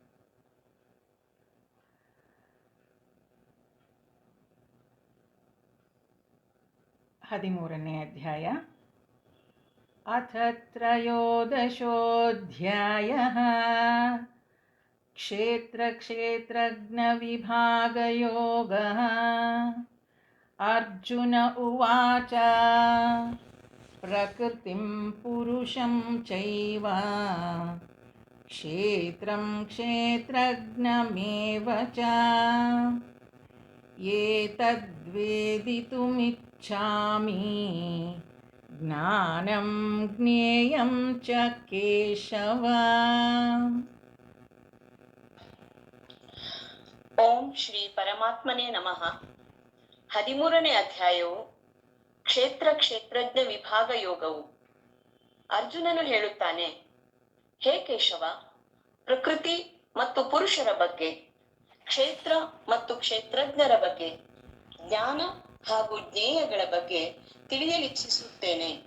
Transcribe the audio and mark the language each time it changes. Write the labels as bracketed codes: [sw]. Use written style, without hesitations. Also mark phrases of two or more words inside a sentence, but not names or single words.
[kn] ಹದಿಮೂರನೇ ಅಧ್ಯಾಯ. [sa] ಅಥ ತ್ರಯೋದಶೋऽಧ್ಯಾಯಃ ಕ್ಷೇತ್ರ ಕ್ಷೇತ್ರಜ್ಞ ವಿಭಾಗಯೋಗಃ. ಅರ್ಜುನ ಉವಾಚ ಪ್ರಕೃತಿಂ ಪುರುಷಂ ಚೈವ ಕ್ಷೇತ್ರಂ ಕ್ಷೇತ್ರಜ್ಞಮೇವ ಚ ಏತದ್ವೇದಿತುಮಿಚ್ಛಾಮಿ ಜ್ಞಾನಂ ಜ್ಞೇಯಂ ಚ ಕೇಶವ. ಓಂ ಶ್ರೀ ಪರಮಾತ್ಮನೇ ನಮಃ. [kn] 13ನೇ ಅಧ್ಯಾಯವು ಕ್ಷೇತ್ರ ಕ್ಷೇತ್ರಜ್ಞ ವಿಭಾಗ ಯೋಗವು. ಅರ್ಜುನನು ಹೇಳುತ್ತಾನೆ, ಹೇ ಕೇಶವ, ಪ್ರಕೃತಿ ಮತ್ತು ಪುರುಷರ ಬಗ್ಗೆ, ಕ್ಷೇತ್ರ ಮತ್ತು ಕ್ಷೇತ್ರಜ್ಞರ ಬಗ್ಗೆ, ಜ್ಞಾನ ಹಾಗೂ ಜ್ಞೇಯಗಳ ಬಗ್ಗೆ ತಿಳಿಯಲಿಚ್ಛಿಸುತ್ತೇನೆ.